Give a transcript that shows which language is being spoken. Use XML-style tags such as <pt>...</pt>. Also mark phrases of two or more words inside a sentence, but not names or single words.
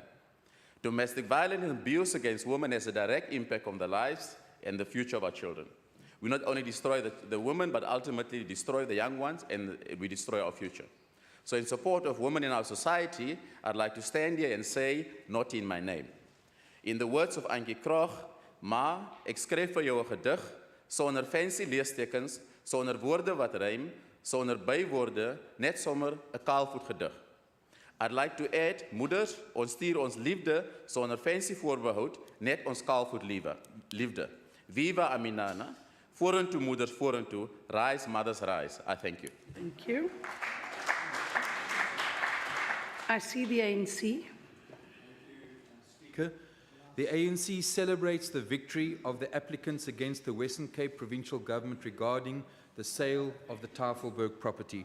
<en>Domestic violence and abuse against women has a direct impact on the lives and the future of our children. We not only destroy the women, but ultimately destroy the young ones, and we destroy our future. So in support of women in our society, I'd like to stand here and say, not in my name. In the words of</en> <af>Ankie Krog, Ma, ek skryf vir jou 'n gedig sonder fancy leestekens, sonder woorde wat rym, sonder bywoorde, net sommer 'n kaalvoet gedig.</af> <en>I'd like to add,</en> <af>moeders, ons stuur ons liefde sonder fancy voorbehoud, net ons kaalvoet liefde. Viva Aminana, vorentoe moeders, vorentoe,</af> <en>rise mothers, rise. I thank you. Thank you. I see the ANC. The ANC celebrates the victory of the applicants against the Western Cape Provincial Government regarding the sale of the Tafelberg property.</en>